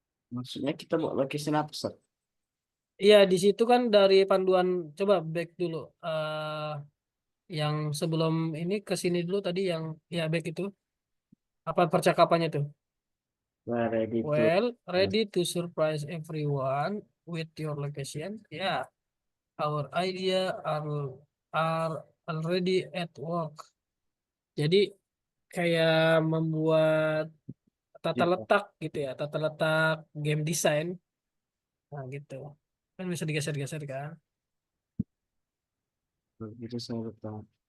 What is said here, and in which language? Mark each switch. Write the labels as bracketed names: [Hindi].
[Indonesian] Maksudnya kita mau location apa, Sir? Iya di situ kan dari panduan coba back dulu. Yang sebelum ini ke sini dulu tadi yang ya back itu apa percakapannya tuh? [English] We're ready to. Well, ready to surprise everyone with your location. Yeah, our idea are already at work. [Indonesian] Jadi kayak membuat tata Ya, letak gitu ya, tata letak game design. Nah, gitu. Kan bisa digeser-geser kan? itu saya tahu.